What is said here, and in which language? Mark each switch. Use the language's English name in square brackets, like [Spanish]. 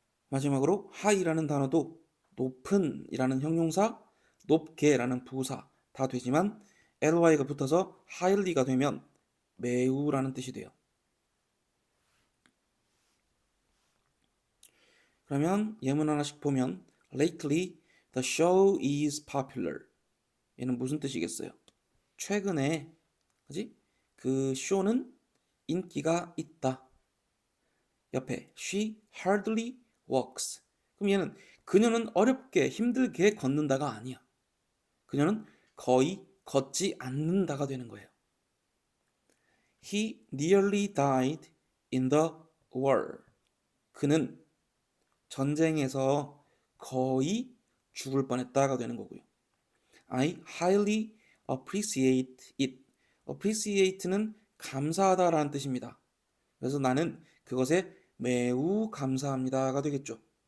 [Korean] 마지막으로 high라는 단어도 높은 이라는 형용사, 높게라는 부사 다 되지만 ly가 붙어서 highly가 되면 매우라는 뜻이 돼요. 그러면 예문 하나씩 보면 [English] lately the show is popular. [Korean] 얘는 무슨 뜻이겠어요? 최근에 그지? 그 쇼는 인기가 있다. 옆에 [English] she hardly walks. [Korean] 그럼 얘는 그녀는 어렵게 힘들게 걷는다가 아니야. 그녀는 거의 걷지 않는다가 되는 거예요. [English] He nearly died in the war. [Korean] 그는 전쟁에서 거의 죽을 뻔했다가 되는 거고요. [English] I highly appreciate it. [Korean] appreciate는 감사하다라는 뜻입니다. 그래서 나는 그것에 매우 감사합니다가 되겠죠.